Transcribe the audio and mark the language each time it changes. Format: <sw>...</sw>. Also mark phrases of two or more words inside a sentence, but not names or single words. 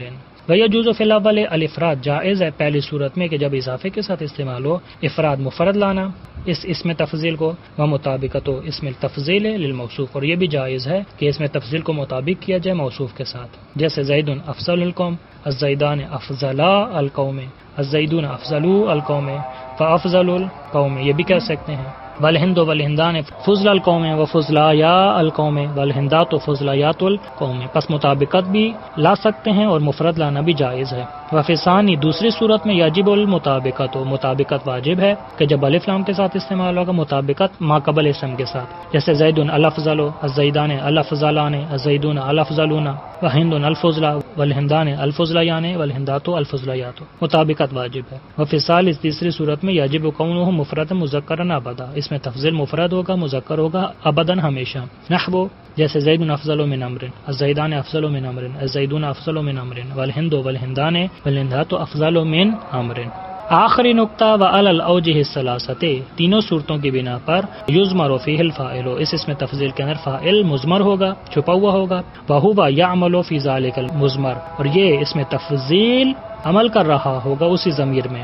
<ar>ويجوز في الاول الافراد،</ar> <ur>جائز ہے پہلی صورت میں کہ جب اضافے کے ساتھ استعمال ہو افراد مفرد لانا اس میں تفضیل کو،</ur> <ar>و مطابقت اسم التفضیل للموصوف،</ar> <ur>اور یہ بھی جائز ہے کہ اس میں تفضیل کو مطابق کیا جائے موصوف کے ساتھ، جیسے</ur> <ar>زید افضل القوم، الزیدان افضلا القوم، الزیدون افضلوا القوم، فافضل القوم،</ar> <ur>یہ بھی کہہ سکتے ہیں.</ur> <ar>والہند والہندان فضل القوم و فضلایا القوم، والہندات و فضلایات القوم،</ar> <ur>پس مطابقت بھی لا سکتے ہیں اور مفرد لانا بھی جائز ہے.</ur> <ar>وفی ثانی،</ar> <ur>دوسری صورت میں</ur> <ar>یجب المطابقت،</ar> <ur>مطابقت واجب ہے کہ جب الف لام کے ساتھ استعمال ہوگا مطابقت ما قبل اسم کے ساتھ، جیسے</ur> <ar>زید الافضل، الزیدان الافضلان، الزیدون الافضلون، وہند الفضلا، والہندان الفضلیان، والہندات الفضلیات،</ar> <ur>مطابقت واجب ہے.</ur> <ar>وفی ثالث،</ar> <ur>تیسری صورت میں</ur> <ar>یجب کونہ مفرد مذکرا ابدا،</ar> <ur>اس میں تفضیل مفرد ہوگا، مذکر ہوگا، ابداً ہمیشہ.</ur> <ar>نحو، جیسے زید افضل من امر، الزیدان افضل من امر، الزیدون افضل من امر، والہند والہندان والہندات افضل من امر.</ar> <ur>آخری نقطہ</ur> <ar>وعلی الاوجہ الثلاثۃ،</ar> <ur>تینوں صورتوں کی بنا پر</ur> <ar>یضمر فیہ الفاعل،</ar> <ur>اس میں تفضیل کے اندر فاعل مضمر ہوگا، چھپا ہوا ہوگا،</ur> <ar>وہو یعمل فی ذلک المضمر،</ar> <ur>اور یہ اس میں تفضیل عمل کر رہا ہوگا اسی ضمیر میں.</ur>